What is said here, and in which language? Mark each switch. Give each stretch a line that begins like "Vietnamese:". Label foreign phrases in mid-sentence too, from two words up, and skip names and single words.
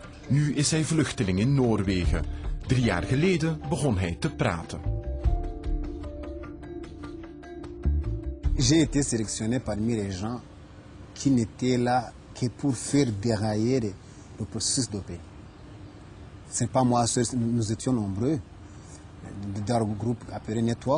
Dutch: Nu is hij vluchteling in Noorwegen. 3 jaar geleden begon hij te praten.
French: J'ai été sélectionné parmi les gens qui n'étaient là que pour faire dérailler le processus de paix. Ce n'est pas moi seul, nous étions nombreux dans un groupe appelé Network.